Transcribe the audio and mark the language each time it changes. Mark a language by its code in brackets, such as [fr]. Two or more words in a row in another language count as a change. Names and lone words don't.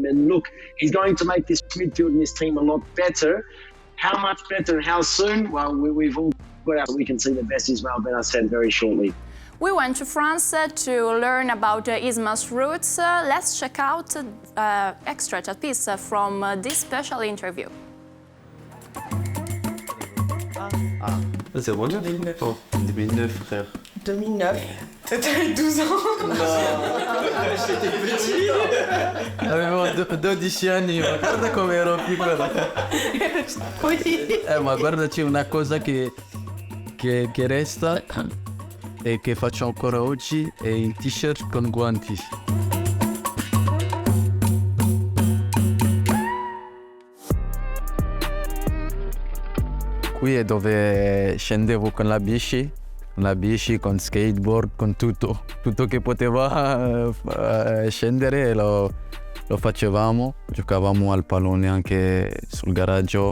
[en] And look, he's going to make this midfield and this team a lot better. How much better and how soon? Well, we've all got out. We can see the best Ismail Benacer very shortly. We went to France to learn about Isma's roots. Let's check out extract a piece from this special interview. [fr] C'est bon, 2009. Oh, 2009, frère. 2009. T'avais 12 ans. No, j'étais petit. [it] Avevo 12 anni, ma guarda come ero piccolo. Ma guarda, c'è una cosa che resta e che faccio ancora oggi, è il t-shirt con guanti. Qui è dove scendevo con la bici, con skateboard, con tutto che poteva scendere lo facevamo, giocavamo al pallone anche sul garage.